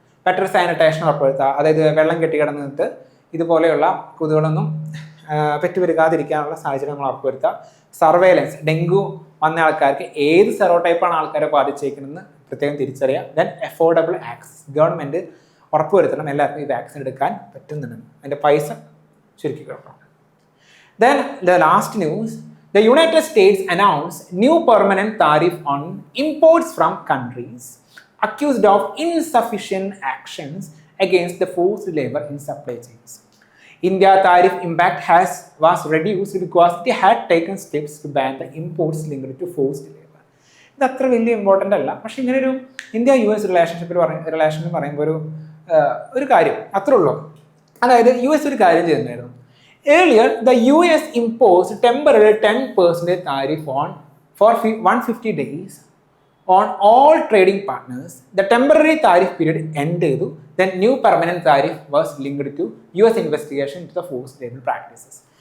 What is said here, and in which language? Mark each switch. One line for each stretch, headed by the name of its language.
Malayalam: Better sanitation ഉറപ്പുവരുത്തുക, അതായത് വെള്ളം കെട്ടിക്കിടന്നിട്ട് ഇതുപോലെയുള്ള കൊതുകുകളൊന്നും പെറ്റുപെരുകാതിരിക്കാനുള്ള സാഹചര്യം നമ്മൾ ഉറപ്പുവരുത്തുക. സർവേലൻസ്, ഡെങ്കു വന്ന ആൾക്കാർക്ക് ഏത് സെറോടൈപ്പാണ് ആൾക്കാരെ ബാധിച്ചേക്കുന്നതെന്ന് പ്രത്യേകം തിരിച്ചറിയുക. ദെൻ അഫോർഡബിൾ ആക്സസ്, ഗവൺമെൻറ് ഉറപ്പുവരുത്തണം എല്ലാവർക്കും ഈ വാക്സിൻ എടുക്കാൻ പറ്റുന്നുണ്ടെന്ന്, അതിൻ്റെ പൈസ ചുരുക്കി കൊടുക്കണം.
English: Then the last news, the United States announced new permanent tariff on imports from countries accused of insufficient actions against the forced labor in supply chains. India tariff impact was reduced because it had taken steps to ban the imports linked to forced labor.
Malayalam: ഇത് അത്ര വലിയ important അല്ല, പക്ഷെ ഇങ്ങനെ ഒരു India US relation പറയുമ്പോൾ ഒരു കാര്യം അത്രേ ഉള്ളൂ. അതായത് US ഒരു കാര്യം ചെയ്യുന്നുണ്ടായിരുന്നു.
English: Earlier, the US imposed temporary 10% tariff for 150 days on all trading partners. The temporary tariff period ended. Then new permanent tariff was linked to US investigation into the forced labor practices.